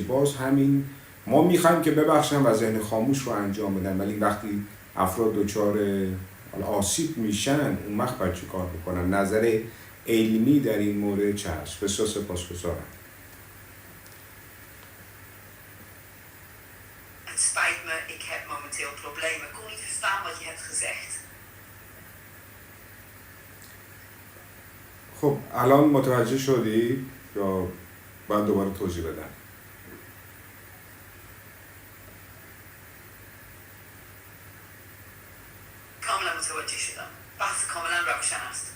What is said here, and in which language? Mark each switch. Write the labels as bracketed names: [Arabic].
[Persian] باز همین ما میخوایم که ببخشن و ذهن خاموش رو انجام بدن، ولی وقتی افراد دچار آسیب میشن اون وقت باید چه کار بکنن؟ نظر علمی در این مورد چه هست؟ بسیار سپاسگزارم. [Dutch] Het spijt me, ik heb momenteel problemen. Ik kon niet verstaan wat je hebt gezegd. [Persian] خب الان متوجه شدی یا باید دوباره توضیح بدم؟ کاملا متوجه شدم. بحث کاملا روشن است.